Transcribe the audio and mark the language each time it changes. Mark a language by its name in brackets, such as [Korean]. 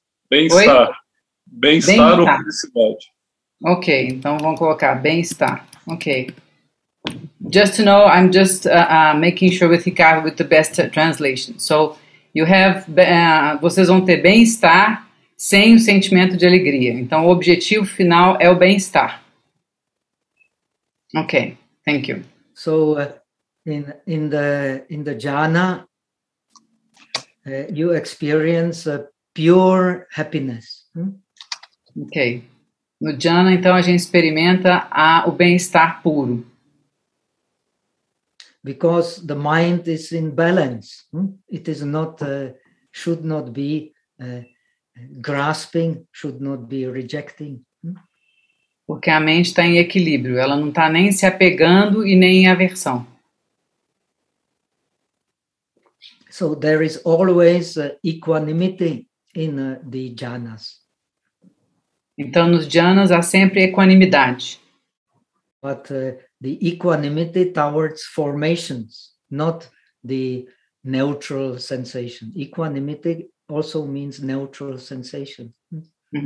[Portuguese] Bem-estar ou felicidade. Ok, então vamos colocar bem-estar. Ok. [English] Just to know, I'm just making sure with Ricardo with the best translation. So, you have, [Portuguese] vocês vão ter bem-estar sem o sentimento de alegria. Então, o objetivo final é o bem-estar. [English] Ok, thank you. So, in the jhana, you experience a pure happiness. Ok. [Portuguese] No jhana, então, a gente experimenta o bem-estar puro. [English] Because the mind is in balance. It is not, should not be grasping, should not be rejecting. [Portuguese] Porque a mente está em equilíbrio, ela não está nem se apegando e nem em aversão. [English] So there is always equanimity in the jhanas. [Portuguese] Então nos jhanas há sempre equanimidade. [English] but the equanimity towards formations, not the neutral sensation. Equanimity also means neutral sensation, mm-hmm.